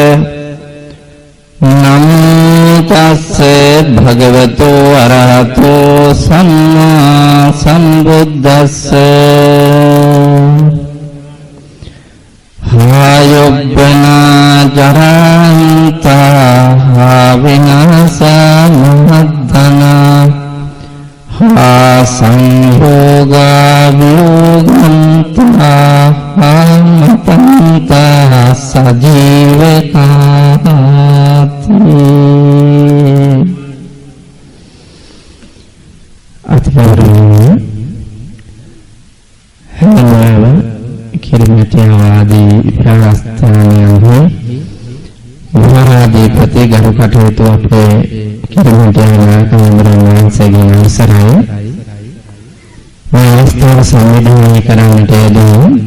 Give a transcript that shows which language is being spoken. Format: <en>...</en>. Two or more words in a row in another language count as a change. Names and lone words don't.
<pi>නමෝ තස්ස භගවතු අරහතෝ සම්මා සම්බුද්දස්ස හායොබ්බනා ජරාන්තා විනාසා මහද්දනා හා සංභෝගා වියෝගන්තා මතන්තා සජීවකාති</pi> <si>අතිගෞරවනීය හැමෝම කිරිමැටියාවාදී ප්‍රාස්ථානයන්හි මහාධිපති ගරු කටයුතු අපේ කිරිමැටියාවා කමරණන්සේගේ අවසරයි මේ අවස්ථාව සංවිධානය කරන්නට යෙදුණු</si>